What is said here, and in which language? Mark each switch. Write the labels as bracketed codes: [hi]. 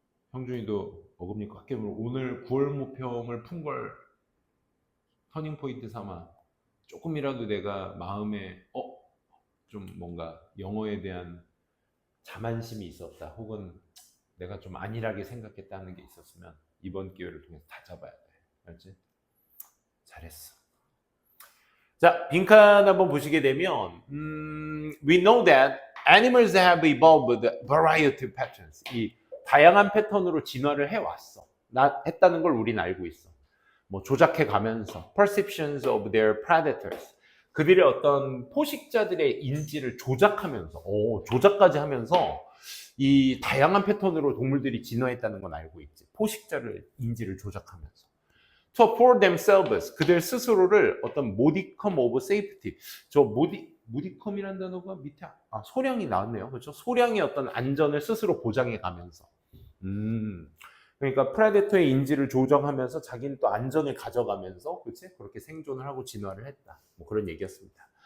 [ko] 형준이도 어금니가 학교 오늘 9월 모평을 푼 걸 터닝 포인트 삼아 조금이라도 내가 마음에 좀 뭔가 영어에 대한 자만심이 있었다, 혹은 내가 좀 안일하게 생각했다는 게 있었으면 이번 기회를 통해서 다 잡아야 돼. 알지? 잘했어. 자, 빈칸 한번 보시게 되면 [en] we know that animals have evolved variety of patterns. [ko] 이 다양한 패턴으로 진화를 해왔어. 했다는 걸 우리는 알고 있어. 뭐 조작해 가면서 [en] perceptions of their predators. [ko] 그들의 어떤 포식자들의 인지를 조작하면서, 조작까지 하면서 이 다양한 패턴으로 동물들이 진화했다는 건 알고 있지. 포식자를 인지를 조작하면서. [en] So for themselves, [ko] 그들 스스로를 어떤 [en] modicum of safety. [ko] 저 modicum이라는 단어가 밑에 소량이 나왔네요. 그렇죠? 소량의 어떤 안전을 스스로 보장해 가면서. 그러니까 프레데터의 인지를 조정하면서 자기는 또 안전을 가져가면서, 그렇지? 그렇게 생존을 하고 진화를 했다. 뭐 그런 얘기였습니다.